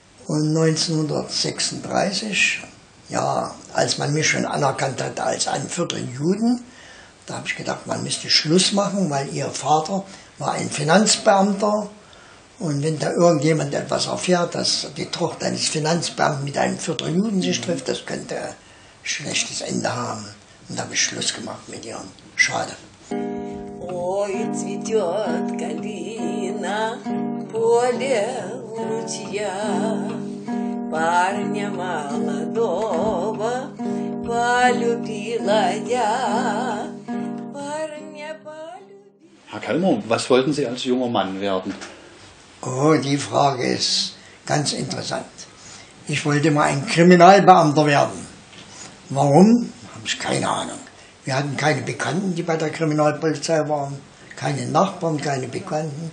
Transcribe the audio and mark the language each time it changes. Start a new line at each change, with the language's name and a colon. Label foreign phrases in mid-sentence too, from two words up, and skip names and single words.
German: Und 1936, ja, als man mich schon anerkannt hat als einen vierten Juden, da habe ich gedacht, man müsste Schluss machen, weil ihr Vater war ein Finanzbeamter. Und wenn da irgendjemand etwas erfährt, dass die Tochter eines Finanzbeamten mit einem vierten Juden sich trifft, das könnte ein schlechtes Ende haben. Und da habe ich Schluss gemacht mit ihr. Schade.
Russian: Ой, цветет калина, поле ручья, парня молодого полюбила я.
German: Herr Kellmer, was wollten Sie als junger Mann werden? Oh, die Frage ist ganz interessant. Ich wollte mal ein Kriminalbeamter werden. Warum? Habe ich keine Ahnung. Wir hatten keine Bekannten, die bei der Kriminalpolizei waren, keine Nachbarn, keine Bekannten.